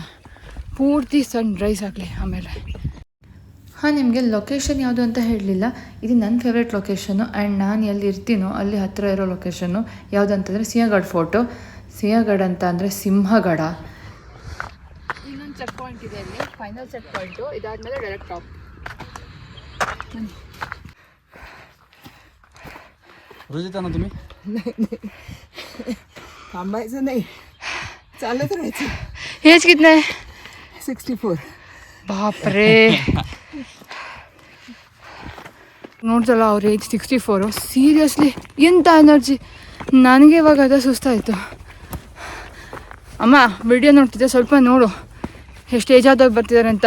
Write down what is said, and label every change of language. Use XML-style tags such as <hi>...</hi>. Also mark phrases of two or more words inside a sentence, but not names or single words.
<kn>ಪೂರ್ತಿ</kn> <en>sun rise</en> <kn>ಆಗಲಿ ಆಮೇಲೆ. ಹಾಂ, ನಿಮಗೆ ಲೊಕೇಶನ್ ಯಾವುದು ಅಂತ ಹೇಳಲಿಲ್ಲ. ಇದು ನನ್ನ</kn> <en>favourite location</en> <kn>ಆ್ಯಂಡ್ ನಾನು ಎಲ್ಲಿ ಇರ್ತೀನೋ ಅಲ್ಲಿ ಹತ್ತಿರ ಇರೋ ಲೊಕೇಶನ್ನು ಯಾವುದಂತಂದರೆ ಸಿಂಹಗಢ ಫೋರ್ಟು. ಸಿಂಹಗಢ ಅಂತ ಅಂದರೆ ಸಿಂಹಗಢ. ಇನ್ನೊಂದು</kn> <en>check point</en> <kn>ಇದೆ ಅಲ್ಲಿ,</kn> <en>final check point.</en> <kn>ಇದಾದಮೇಲೆ</kn> <en>direct top.</en> <mr>रोजिता ना तुम्ही? थांबायचं नाही, चालत राहायचं.</mr> <hi>एज कितना है? 64.</hi> <kn>ಬಾಪ್ರೇ, ನೋಡ್ತಲ್ಲ ಅವ್ರ ಏಜ್ 64. ಸೀರಿಯಸ್ಲಿ ಎಂಥ ಎನರ್ಜಿ. ನನಗೆ ಇವಾಗ ಅದೇ ಸುಸ್ತಾಯಿತು. ಅಮ್ಮ ವಿಡಿಯೋ ನೋಡ್ತಿದ್ದೆ, ಸ್ವಲ್ಪ ನೋಡು ಎಷ್ಟು ಏಜ್ ಆದಾಗ ಬರ್ತಿದ್ದಾರೆ ಅಂತ.</kn>